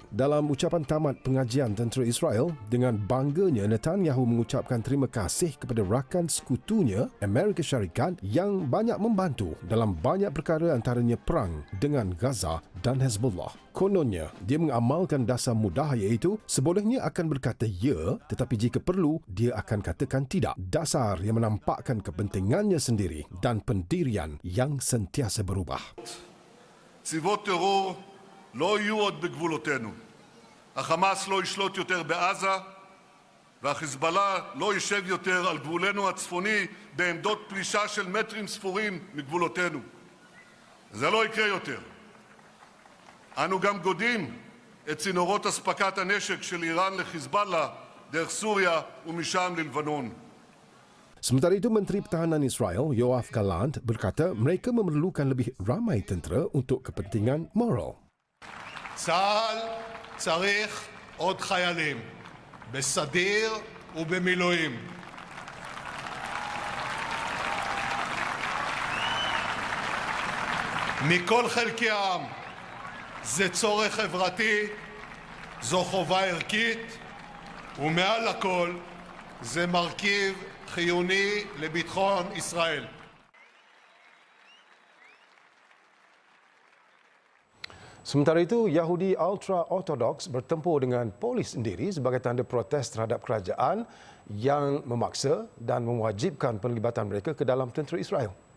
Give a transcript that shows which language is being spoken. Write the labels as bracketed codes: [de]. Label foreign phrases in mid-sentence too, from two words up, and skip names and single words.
[ms] Dalam ucapan tamat pengajian tentera Israel, dengan bangganya Netanyahu mengucapkan terima kasih kepada rakan sekutunya Amerika Syarikat yang banyak membantu dalam banyak perkara antaranya perang dengan Gaza dan Hezbollah. Kononnya, dia mengamalkan dasar mudah iaitu sebolehnya akan berkata ya tetapi jika perlu, dia akan katakan tidak. Dasar yang menampakkan kepentingannya sendiri dan pendirian yang sentiasa berubah. [he] צבאות טרור לא יהיו עוד בגבולותינו. החמאס לא ישלוט יותר בעזה והחיזבאללה לא יישב יותר על גבולנו הצפוני בעמדות פלישה של מטרים ספורים מגבולותינו. זה לא יקרה יותר. אנו גם גודים את צינורות אספקת הנשק של איראן לחיזבאללה דרך סוריה ומשם ללבנון. [ms] Sementara itu, Menteri Pertahanan Israel, Yoav Gallant, berkata mereka memerlukan lebih ramai tentera untuk kepentingan moral. [he] צה"ל צריך עוד חיילים, בסדיר ובמילואים. מכל חלקי העם. זה צורך חברתי, זו חובה ערכית, ומעל הכל זה מרכיב חיוני לביטחון ישראל. [ms] Sementara itu, Yahudi ultra-ortodoks bertempur dengan polis sendiri sebagai tanda protes terhadap kerajaan yang memaksa dan mewajibkan penglibatan mereka ke dalam tentera Israel.